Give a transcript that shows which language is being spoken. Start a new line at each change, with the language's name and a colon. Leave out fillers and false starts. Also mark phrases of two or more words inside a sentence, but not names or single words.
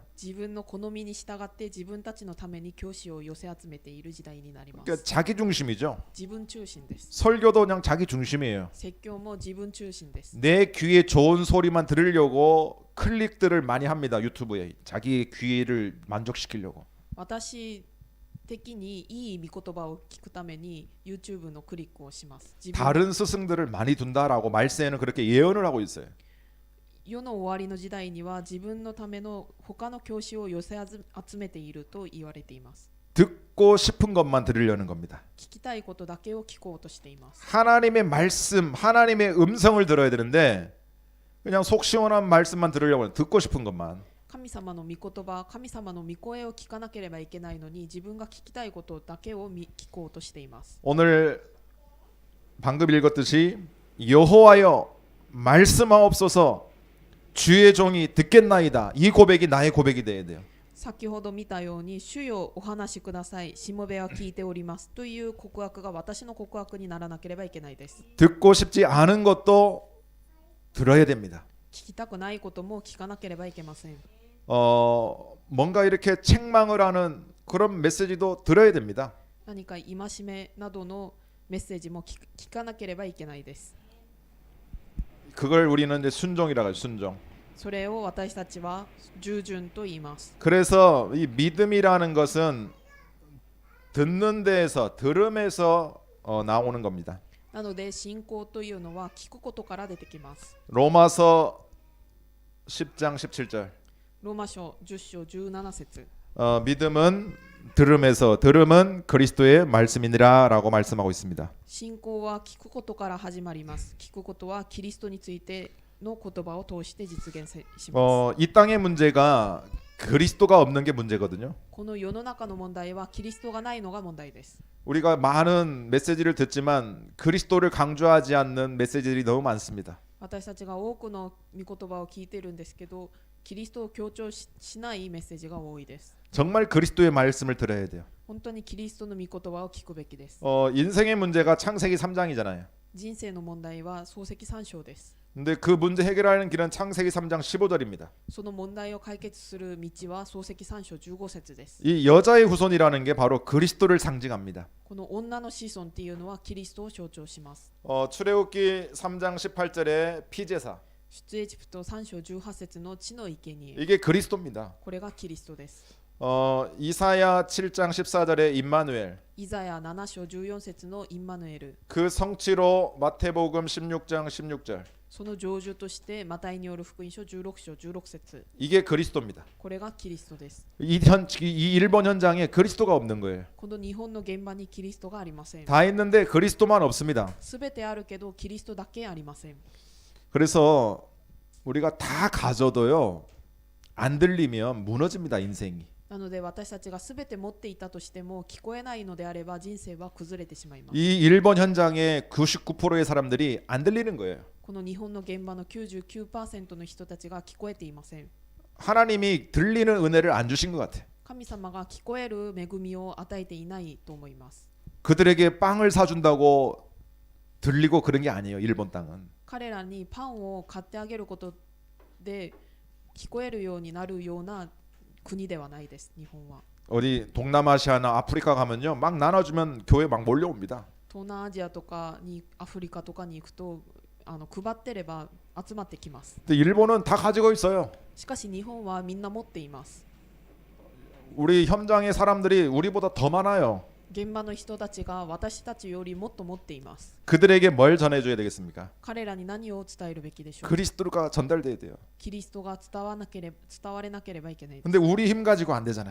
Japanese: 自分の好みに従って自分たちのために教師を寄せ集めている時代になりま 그러니까 す。
Korean: 자기 중심이죠.
Japanese: 自分中心です。
Korean: 설교도 그냥 자기 중심이에요.
Japanese: 説教も自分中心です。
Korean: 내 귀에 좋은 소리만 들으려고 클릭들을 많이 합니다. 유튜브에 자기 귀를 만족시키려고.
Japanese: 私的にいい御言葉を聞くために YouTube のクリックをします。自分
Korean: 다른 스승들을 많이 둔다라고 말세에는 그렇게 예언을 하고 있어요.
Japanese: 世の終わりの時代には自分のための他の教師を寄せ集めていると言われています。
Korean: 듣고 싶은 것만 들으려는 겁니다.
Japanese: 聞きたいことだけを聞こうとしています。
Korean: 하나님의 말씀, 하나님의 음성을 들어야 되는데 그냥 속 시원한 말씀만 들으려고 해요. 듣고 싶은 것만.
Japanese: 神様の御言葉、神様の御声を聞かなければいけないのに自分が聞きたいことだけを聞こうとしています。
Korean: 오늘 방금 읽었듯이 여호와여 말씀하옵소서 주의 종이 듣겠나이다. 이 고백이 나의 고백이 돼야 돼요.
Japanese: 先ほど見たように主よお話しください、しもべは聞いておりますという告白が私の告白にならなければいけないです。
Korean: 듣고 싶지 않은 것도 들어야 됩니다.
Japanese: 聞きたくないことも聞かなければいけません。
Korean: 뭔가 이렇게 책망을 하는 그런 메시지도 들어야 됩니다.
Japanese: 何か戒めなどのメッセージも聞かなければいけないです。
Korean: 그걸 우리는 이제 순종이라고 해요. 순종.
Japanese: それを私たちは従順と言います。
Korean: 그래서 이 믿음이라는 것은 듣는 데에서 들음에서 나오는 겁니다.
Japanese: なので信仰というのは聞くことから出てきます。
Korean: 로마서 10장 17절.
Japanese: ローマ書10章17節
Korean: 믿음은 들음에서 들음은 그리스도의 말씀이니라라고 말씀하고 있습니다.
Japanese: 信仰は聞くことから始まります。聞くことはキリストについての言葉を通して実現します。
Korean: 이 땅의 문제가 그리스도가 없는 게 문제거든요.
Japanese: この世の中の問題はキリストがないのが問題です。
Korean: 우리가 많은 메시지를 듣지만 그리스도를 강조하지 않는 메시지들이 너무 많습니다.
Japanese: 私たちが多くの御言葉を聞いてるんですけど、キリストを強調しないメッセージが多いです。
Korean: 정말 그리스도의 말씀을 들어야 돼요.
Japanese: 本当にキリストの御言葉を聞くべきです。
Korean: 인생의 문제가 창세기 3장이잖아요.
Japanese: 人生の問題は創世記3章です。
Korean: 근데 그 문제 해결하는 길은 창세기 3장 15절입니다.
Japanese: その問題を解決する道は創世記3章15節です。
Korean: 이 여자의 후손이라는 게 바로 그리스도를 상징합니다.
Japanese: この女の子孫っていうのはキリストを象徴します。
Korean: 출애굽기 3장 18절에 피제사.
Japanese: 出エジプト3章18節の地の生贄、
Korean: 이게 그리스도입니다.
Japanese: これがキリストです。
Korean: 이사야 7장 14절에 임마누엘.
Japanese: イザヤ7章14節のインマヌエル、
Korean: 그 성취로 마태복음 16장 16절.
Japanese: その成就としてマタイによる福音書16章16節、
Korean: 이게 그리스도입니다.
Japanese: これがキリストです。
Korean: 이 일본 현장에 그리스도가 없는 거예요.
Japanese: この日本の現場にキリストがありません。
Korean: 다 있는데 그리스도만 없습니다.
Japanese: すべてあるけどキリストだけありません。
Korean: 그래서 우리가 다 가져도요 안 들리면 무너집니다 인생이.
Japanese: なので私たちがすべて持っていたとしても聞こえないのであれば人生は崩れてしまいます。
Korean: 이 일본 현장의 99%의 사람들이 안 들리는 거예요.
Japanese: この日本の現場の 99% の人たちが聞こえていません。
Korean: 하나님이 들리는 은혜를 안 주신 것 같아.
Japanese: 神様が聞こえる恵みを与えていないと思います。
Korean: 그들에게 빵을 사준다고 들리고 그런 게 아니에요. 일본 땅은.
Japanese: 彼らにパンを買ってあげることで聞こえるようになるような国ではないです。日本は
Korean: 어디 동남아시아나 아프리카 가면요 막 나눠주면 교회 막 몰려옵니다.
Japanese: 東南アジアとかにアフリカとかに行くと配ってれば集まってきます。
Korean: 근데 일본은 다 가지고 있어요.
Japanese: しかし日本はみんな持っています。
Korean: 우리 현장의 사람들이 우리보다 더 많아요.
Japanese: 現場の人たちが私たちよりもっと持っています。
Korean: 그들에게 뭘 전해줘야 되겠습니까?
Japanese: 彼らに何を伝えるべきでしょう。
Korean: 그리스도가 전달돼야 돼요.
Japanese: キリストが伝われなければいけないです。
Korean: 근데 우리 힘 가지고 안 되잖아요.